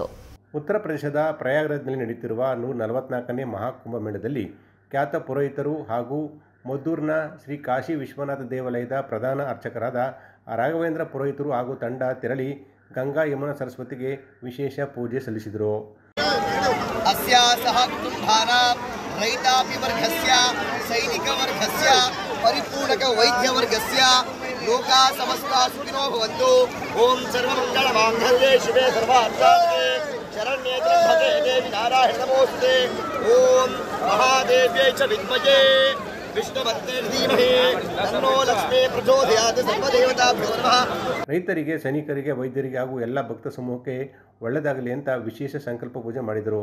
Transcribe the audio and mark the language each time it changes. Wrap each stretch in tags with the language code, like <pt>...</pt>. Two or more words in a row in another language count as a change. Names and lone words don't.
<kn>ಉತ್ತರ ಪ್ರದೇಶದ ಪ್ರಯಾಗ್ರಾಜ್ನಲ್ಲಿ ನಡೆಯುತ್ತಿರುವ 144ನೇ ಮಹಾಕುಂಭಮೇಳದಲ್ಲಿ ಖ್ಯಾತ ಪುರೋಹಿತರು ಹಾಗೂ ಮದ್ದೂರಿನ ಶ್ರೀ ಕಾಶಿ ವಿಶ್ವನಾಥ ದೇವಾಲಯದ ಪ್ರಧಾನ ಅರ್ಚಕರಾದ ರಾಘವೇಂದ್ರ ಪುರೋಹಿತರು ಹಾಗೂ ತಂಡ ತೆರಳಿ ಗಂಗಾ, ಯಮುನಾ, ಸರಸ್ವತಿಗೆ ವಿಶೇಷ ಪೂಜೆ ಸಲ್ಲಿಸಿದರು.</kn> <sa>अस्यासह कुटुम्बानां रैतापिवर्गस्य सैनिकवर्गस्य परिपूर्णकवैद्यवर्गस्य लोका समस्ता सुखिनो भवन्तु. ओम सर्वमङ्गलमाङ्गल्ये शिवे सर्वार्थसाधके शरण्ये त्र्यम्बके देवी नारायणे नमोस्तुते. ओम महादेव्यै च विद्महे ವಿಷ್ಣುಪತ್ನೇ ಧೀಮಹಿ ತನ್ನೋ ಲಕ್ಷ್ಮೀ ಪ್ರಚೋದಯಾತ್. ಸರ್ವದೇವತಾಭ್ಯೋ ನಮಃ.</sa> <kn>ರೈತರಿಗೆ, ಸೈನಿಕರಿಗೆ, ವೈದ್ಯರಿಗೆ ಹಾಗೂ ಎಲ್ಲ ಭಕ್ತ ಸಮೂಹಕ್ಕೆ ಒಳ್ಳೆಯದಾಗಲಿ ಅಂತ ವಿಶೇಷ ಸಂಕಲ್ಪ ಪೂಜೆ ಮಾಡಿದರು.</kn>